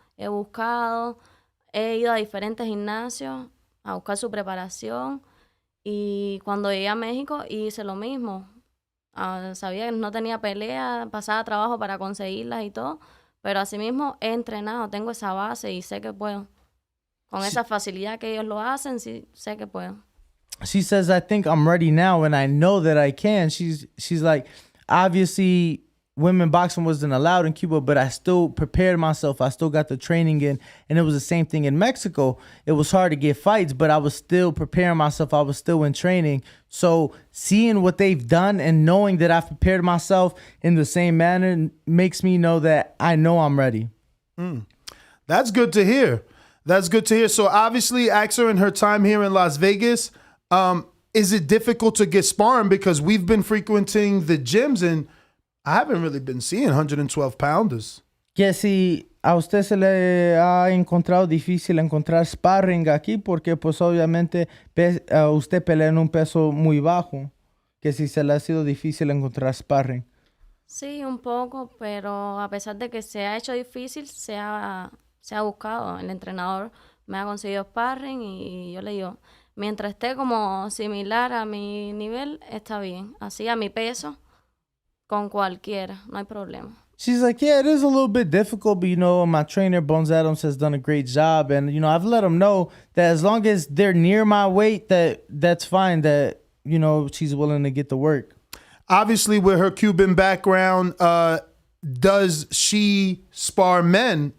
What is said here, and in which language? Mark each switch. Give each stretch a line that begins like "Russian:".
Spanish: He buscado, he ido a diferentes gimnasios a buscar su preparación, y cuando llegué a México hice lo mismo. Sabía que no tenía pelea, pasaba trabajo para conseguirlas y todo, pero asimismo he entrenado, tengo esa base y sé que puedo. Con esa facilidad que ellos lo hacen, sí, sé que puedo.
English: She says, I think I'm ready now and I know that I can. She's like, obviously, women boxing wasn't allowed in Cuba, but I still prepared myself. I still got the training in, and it was the same thing in Mexico. It was hard to get fights, but I was still preparing myself. I was still in training. So seeing what they've done and knowing that I've prepared myself in the same manner makes me know that I know I'm ready. That's good to hear. That's good to hear. So obviously, Axel, in her time here in Las Vegas, is it difficult to get sparring? Because we've been frequenting the gyms and I haven't really been seeing 112 pounders.
Spanish: Que si a usted se le ha encontrado difícil encontrar sparring aquí, porque pues obviamente usted pelea en un peso muy bajo, que si se le ha sido difícil encontrar sparring. Sí, un poco, pero a pesar de que se ha hecho difícil, se ha buscado. El entrenador me ha conseguido sparring y yo le digo, mientras esté como similar a mi nivel, está bien. Así a mi peso, con cualquiera, no hay problema.
English: She's like, yeah, it is a little bit difficult, but, my trainer, Bones Adams, has done a great job. And, I've let him know that as long as they're near my weight, that's fine, that, she's willing to get the work. Obviously, with her Cuban background, does she spar men?